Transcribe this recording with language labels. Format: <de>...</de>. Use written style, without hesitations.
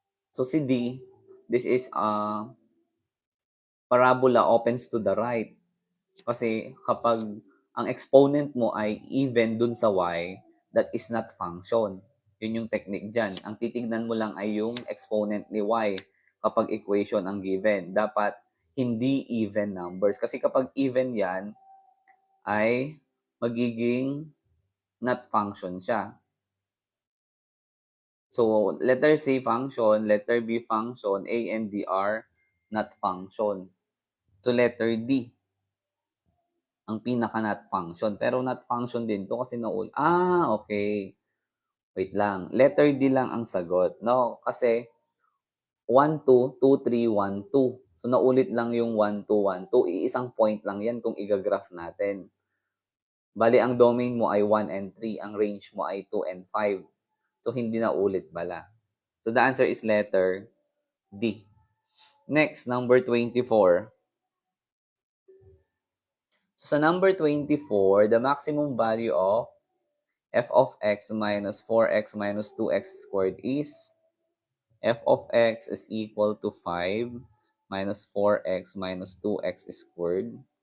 <en>So si D, this is parabola opens to the right.</en> <tl>Kasi kapag ang exponent mo ay even dun sa y,</tl> <en>that is not function.</en> <tl>Yun yung technique dyan. Ang titignan mo lang ay yung exponent ni y kapag equation ang given. Dapat hindi even numbers. Kasi kapag even yan, ay magiging not function siya.</tl> <en>So, letter C function, letter B function, A and D are not function.</en> <tl>So, letter D ang pinaka-not function. Pero not function din to kasi okay. Wait lang. Letter D lang ang sagot. No? Kasi 1, 2, 2, 3, 1, 2. So, naulit lang yung 1, 2, 1, 2. Iisang point lang yan kung i-graph natin. Bali, ang domain mo ay 1 and 3. Ang range mo ay 2 and 5. So, hindi na ulit bala.</tl> <en>So, the answer is letter D. Next, number 24. So, sa number 24, the maximum value of f of x minus 4x minus 2x squared is f of x is equal to 5 minus 4x minus 2x squared.</en>